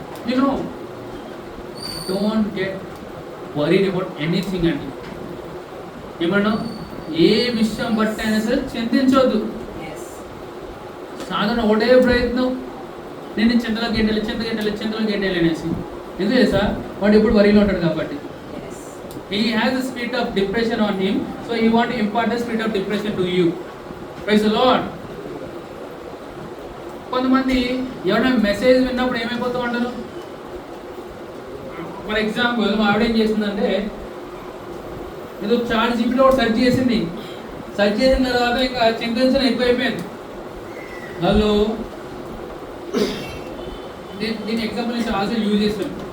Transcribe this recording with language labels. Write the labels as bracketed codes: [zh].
[en] You know, don't get worried about anything అండి. [te] ఏమన్నా ఏ విషయం బట్టి అయినా సరే చింతించవద్దు. సాధారణ ఒకటే ప్రయత్నం, నేను చింతలోకి గెంటేయాలి అనేసి. ఎందుకు తెలుసా? వాడు ఎప్పుడు వరిలో ఉంటాడు కాబట్టి. [en] He has a spirit of depression on him, so he want to impart the spirit of depression to you. Praise the Lord. [te] కొంతమంది ఎవరైనా మెసేజ్ విన్నప్పుడు ఏమైపోతూ ఉంటారు? [en] for example [te] మా ఆవిడ ఏం చేసిందంటే, ఏదో చాట్ జీపీలో సెర్చ్ చేసింది. సెర్చ్ చేసిన తర్వాత ఇంకా చింతన ఎక్కువైపోయింది. హలో, దీని ఎగ్జాంపుల్ నేను చాలా యూజ్ చేసాను.